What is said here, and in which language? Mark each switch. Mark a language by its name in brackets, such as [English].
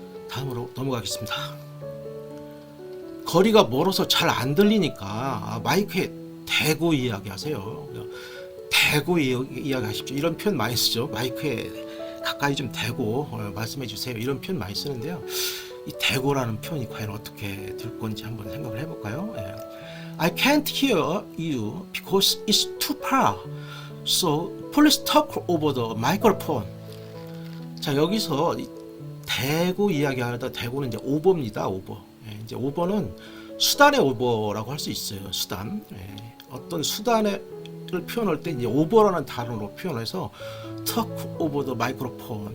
[Korean] 다음으로 넘어가겠습니다. 거리가 멀어서 잘 안 들리니까 마이크에 대고 이야기하세요. 대고 이야기하십시오. 이런 표현 많이 쓰죠. 마이크에 가까이 좀 대고 말씀해 주세요. 이런 표현 많이 쓰는데요. 이 대고라는 표현이 과연 어떻게 될 건지 한번 생각을 해볼까요? [English] I can't hear you because it's too far. So please talk over the microphone. [Korean] 자, 여기서 대고 이야기하다 대고는 이제 오버입니다. 오버. 이제 오버는 수단의 오버라고 할 수 있어요. 수단. 어떤 수단을 표현할 때 이제 오버라는 단어로 표현해서 talk over the microphone.